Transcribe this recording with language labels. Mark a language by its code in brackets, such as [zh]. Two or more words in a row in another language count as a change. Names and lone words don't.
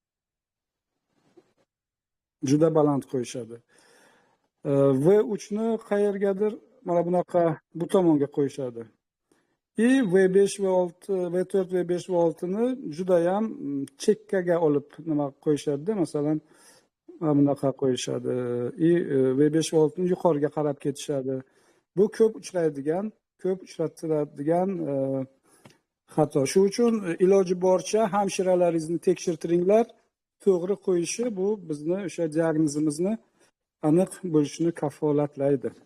[uz] Juda baland qo'yishadi. V3 ni qayergadir mana bunaqa bu tomonga qo'yishadi. V5, V6, V4, V5, V6 ni juda ham chekkaga olib nima qo'yishadi. Masalan, mana bunaqa qo'yishadi. V5, V6 ni yuqoriga qarab ketishadi. Bu ko'p uchratiladigan xato. Shuning uchun iloji boricha hamshiralaringizni tekshirtiringlar. To'g'ri qo'yishi bu bizni o'sha diagnozimizni aniq bo'lishini kafolatlaydi.